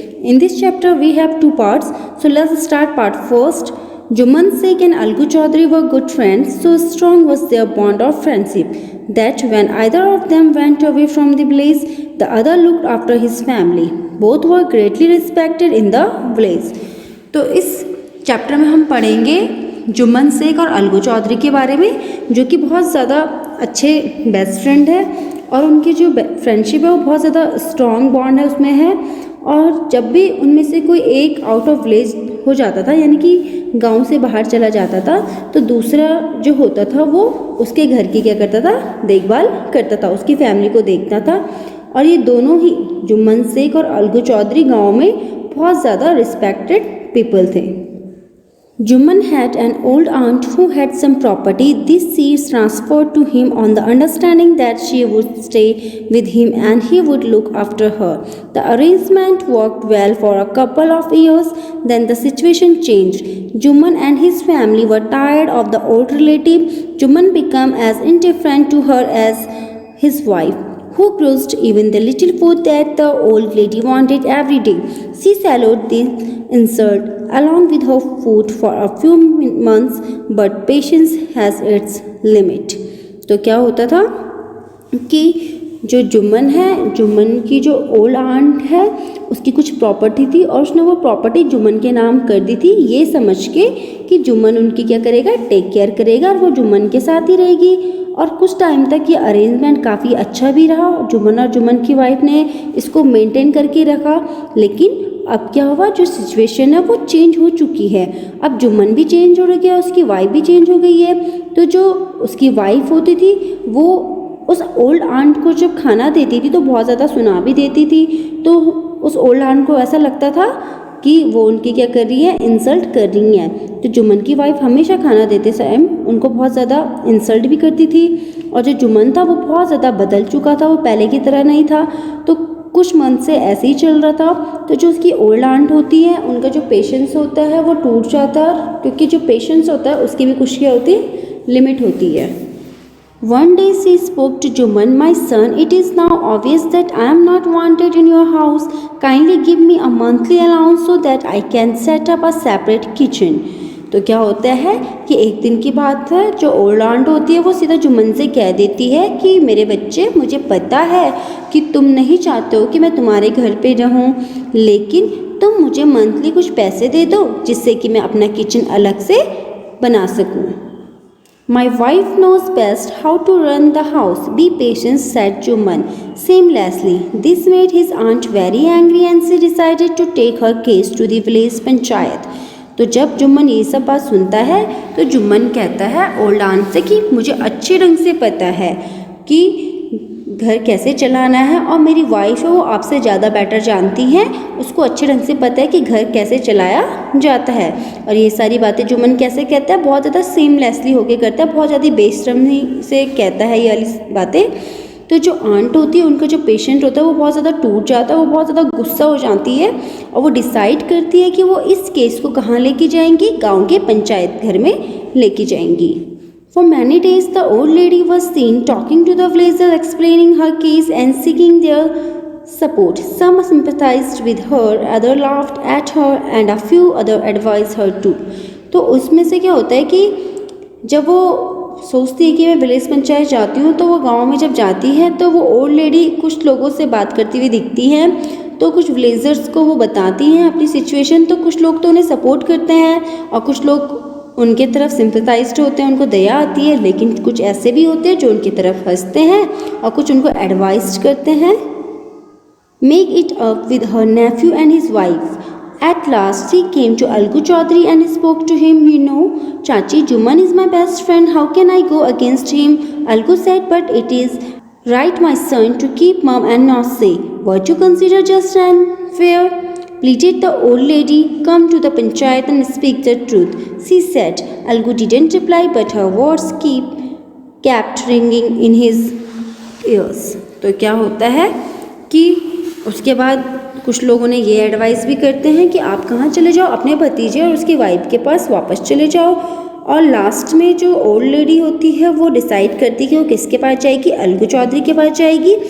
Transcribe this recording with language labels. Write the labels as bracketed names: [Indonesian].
[English] In this chapter we have two parts. So let's start part first. Juman Sheikh and Algu Chaudhary were good friends, so strong was their bond of friendship that when either of them went away from the village, the other looked after his family. Both were greatly respected in the village. [Hindi] तो इस chapter में हम पढ़ेंगे जुम्मन शेख और अलगू चौधरी के बारे में, जो कि बहुत ज़्यादा अच्छे बेस्ट फ्रेंड है और उनकी जो फ्रेंडशिप है वो बहुत ज़्यादा स्ट्रॉन्ग बॉन्ड है उसमें है। और जब भी उनमें से कोई एक आउट ऑफ विलेज हो जाता था, यानी कि गांव से बाहर चला जाता था, तो दूसरा जो होता था वो उसके घर की क्या करता था, देखभाल करता था, उसकी फैमिली को देखता था। और ये दोनों ही जुम्मन शेख और अलगू चौधरी गाँव में बहुत ज़्यादा रिस्पेक्टेड people थे। [English] Juman had an old aunt who had some property. This she transferred to him on the understanding that she would stay with him and he would look after her. The arrangement worked well for a couple of years. Then the situation changed. Juman and his family were tired of the old relative. Juman became as indifferent to her as his wife, who grudged even the little food that the old lady wanted every day. She swallowed the insult along with her food for a few months, but patience has its limit. [Hindi] तो क्या होता था कि जो जुम्मन है, जुम्मन की जो old aunt है, उसकी कुछ प्रॉपर्टी थी और उसने वो प्रॉपर्टी जुम्मन के नाम कर दी थी, ये समझ के कि जुम्मन उनकी क्या करेगा, टेक केयर करेगा और वो जुम्मन के साथ ही रहेगी। और कुछ टाइम तक ये अरेंजमेंट काफ़ी अच्छा भी रहा, जुम्मन और जुम्मन की वाइफ ने इसको मेंटेन करके रखा। लेकिन अब क्या हुआ, जो सिचुएशन है वो चेंज हो चुकी है। अब जुम्मन भी चेंज हो गया, उसकी वाइफ भी चेंज हो गई है। तो जो उसकी वाइफ होती थी वो उस ओल्ड आंट को जब खाना देती थी तो बहुत ज़्यादा सुना भी देती थी। तो उस ओल्ड आंट को ऐसा लगता था कि वो उनकी क्या कर रही है, इंसल्ट कर रही है। तो जुम्मन की वाइफ हमेशा खाना देते टाइम उनको बहुत ज़्यादा इंसल्ट भी करती थी। और जो जुम्मन था वो बहुत ज़्यादा बदल चुका था, वो पहले की तरह नहीं था। तो कुछ मंथ से ऐसे ही चल रहा था। तो जो उसकी ओल्ड आंट होती है, उनका जो पेशेंस होता है वो टूट जाता है, क्योंकि जो पेशेंस होता है उसकी भी कुछ क्या होती है, लिमिट होती है। [English] One day she spoke to Juman, "My son, it is now obvious that I am not wanted in your house. Kindly give me a monthly allowance so that I can set up a separate kitchen." [Hindi] तो क्या होता है कि एक दिन की बात है, जो ओल्ड आंट होती है वो सीधा जुम्मन से कह देती है कि मेरे बच्चे, मुझे पता है कि तुम नहीं चाहते हो कि मैं तुम्हारे घर पे रहूं, लेकिन तुम मुझे मंथली कुछ पैसे दे दो जिससे कि मैं अपना किचन अलग से बना सकूं। [English] My wife knows best how to run the house. Be patient, said Juman shamelessly. This made his aunt very angry and she decided to take her case to the village panchayat. [Hindi] तो जब जुम्मन ये सब बात सुनता है तो जुम्मन कहता है ओल्ड आंट से कि मुझे अच्छे ढंग से पता है कि घर कैसे चलाना है और मेरी वाइफ है वो आपसे ज़्यादा बेटर जानती हैं, उसको अच्छे ढंग से पता है कि घर कैसे चलाया जाता है। और ये सारी बातें जुम्मन कैसे कहता है, बहुत ज़्यादा सेमलेसली होके करता है, बहुत ज़्यादा बेशर्मी से कहता है ये वाली बातें। तो जो आंट होती है, उनका जो पेशेंट होता है वो बहुत ज़्यादा टूट जाता है, वो बहुत ज़्यादा गुस्सा हो जाती है और वो डिसाइड करती है कि वो इस केस को कहाँ लेके जाएंगी, गाँव के पंचायत घर में लेके जाएंगी। [English] For many days, the old lady was seen talking to the villagers, explaining her case and seeking their support. Some sympathized with her, others laughed at her, and a few others advised her too. [Hindi] तो उसमें से क्या होता है कि जब वो सोचती है कि मैं विलेज पंचायत जाती हूँ, तो वो गांव में जब जाती है तो वो ओल्ड लेडी कुछ लोगों से बात करती हुई दिखती हैं। तो कुछ विलेजर्स को वो बताती हैं अपनी सिचुएशन, तो कुछ लोग तो उन्हें सपोर्ट करते हैं और कुछ लोग उनके तरफ सिंपैथाइज्ड होते हैं, उनको दया आती है। लेकिन कुछ ऐसे भी होते हैं जो उनकी तरफ हंसते हैं और कुछ उनको एडवाइज करते हैं। [English] Make it up with her nephew and his wife. At last, she came to Algu Chaudhary and spoke to him. You know, Chachi, Juman is my best friend. How can I go against him? Algu said, but it is right, my son, to keep mum and not say what you consider just and fair. Pleaded the old lady. Come to the panchayat and speak the truth, she said. Algu didn't reply, but her words kept ringing in his ears. [Hindi] तो क्या होता है कि उसके बाद कुछ लोग उन्हें ये एडवाइस भी करते हैं कि आप कहाँ चले जाओ, अपने भतीजे और उसकी वाइफ के पास वापस चले जाओ। और लास्ट में जो ओल्ड लेडी होती है वो डिसाइड करती है कि वो किसके पास जाएगी, अलगू चौधरी के पास जाएगी।